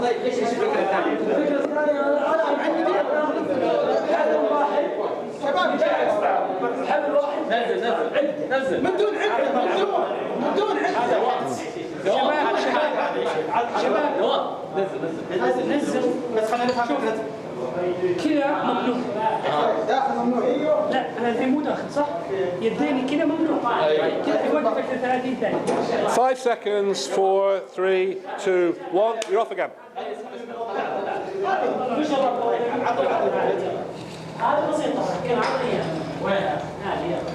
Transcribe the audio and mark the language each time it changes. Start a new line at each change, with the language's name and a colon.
Arabic: طيب ايش الفكرة الثانية؟ الفكرة الثانية أنا عندي حبل واحد شباب حبل واحد نزل من دون عدة من دون عدة شباب نزل بس خلينا نفهم فكرة كذا ممنوع داخل ممنوع لا انا الحين مو داخل صح يديني كذا ممنوع كذا يوقفك 30 ثانية
English: 5 seconds 4 3 2 1 you're off again
Arabic: هذه بسيطة كان عطية وين هذه